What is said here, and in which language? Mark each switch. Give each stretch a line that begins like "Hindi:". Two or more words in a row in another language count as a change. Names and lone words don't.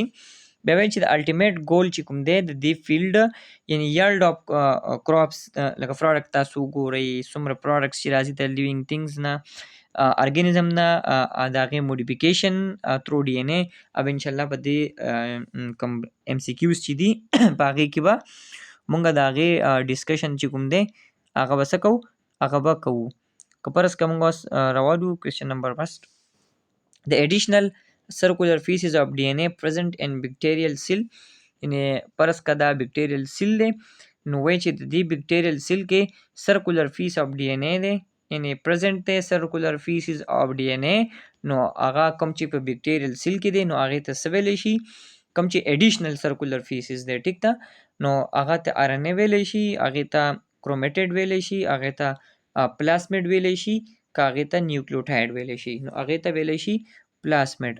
Pashto: بیا وایي چې د
English: ultimate goal
Pashto: چې کوم دی د دې فیلډ یعنې
English: yield of crops
Pashto: لکه پروډکټ تاسو وګورئ څومره پروډکټس چې راځي د
English: living things
Pashto: نه ارګانیزم نه د هغې
English: modification through DNA
Pashto: او انشاءالله په دې کوم ایم سی کیوز چې دي په هغې کې به مونږ د هغې ډسکشن چې کوم دی هغه به څه کوو هغه به کوو. که فرض که مونږ اوس راوالو
English: question number first the additional circular pieces of DNA present in bacterial cell
Pashto: یعنې فرض که دا
English: bacterial cell
Pashto: دی نو وایي چې د دې
English: bacterial cell
Pashto: کې
English: circular piece of DNA
Pashto: دی یعنې پرزنټ دی
English: circular pieces of DNA
Pashto: نو هغه کوم چې په
English: bacterial cell
Pashto: کې دی نو هغې ته څه ویلی شي کوم چې
English: additional circular pieces
Pashto: دی ټیک ده نو هغه ته آر ان اے ویلی شي هغې ته کرومیټډ ویلی شي هغې ته پلاسمیډ ویلی شي که هغې ته نیوکلیوټاید ویلی شي نو هغې ته ویلی شي پلاسمیډ.